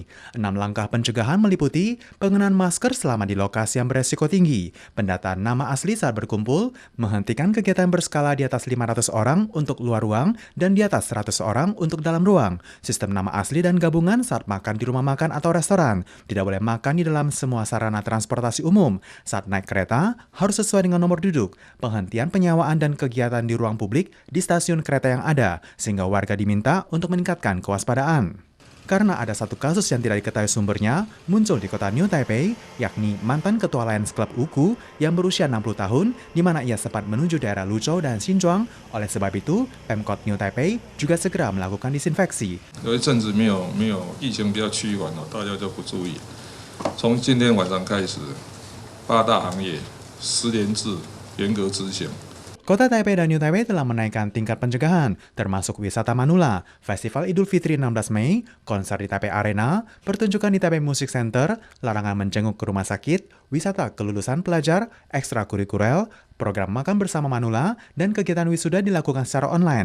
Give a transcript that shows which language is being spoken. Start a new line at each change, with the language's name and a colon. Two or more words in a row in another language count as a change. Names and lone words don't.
Indonesian: 6 langkah pencegahan meliputi pengenalan masker selama di lokasi yang beresiko tinggi, pendataan nama asli saat berkumpul, menghentikan kegiatan berskala di atas 500 orang untuk luar ruang dan di atas 100 orang untuk dalam ruang, sistem nama asli dan gabungan saat makan di rumah makan atau restoran, tidak boleh makan di dalam semua sarana transportasi umum, saat naik kereta, harus sesuai dengan nomor duduk, penghentian penyewaan dan kegiatan di ruang publik di stasiun kereta yang ada, sehingga warga diminta untuk meningkatkan kewaspadaan. Karena ada satu kasus yang tidak diketahui sumbernya, muncul di kota New Taipei, yakni mantan ketua Lions Club Uku yang berusia 60 tahun, di mana ia sempat menuju daerah Luzhou dan Xinjiang. Oleh sebab itu, Pemkot New Taipei juga segera melakukan disinfeksi.
Chinese: 有一阵子没有疫情比较趋缓了，大家就不注意。从今天晚上开始，8大行业10连制严格执行。
Indonesian: Kota Taipei dan New Taipei telah menaikkan tingkat pencegahan, termasuk wisata manula, Festival Idul Fitri 16 Mei, konser di Taipei Arena, pertunjukan di Taipei Music Center, larangan menjenguk ke rumah sakit, wisata kelulusan pelajar, ekstrakurikuler, program makan bersama manula, dan kegiatan wisuda dilakukan secara online.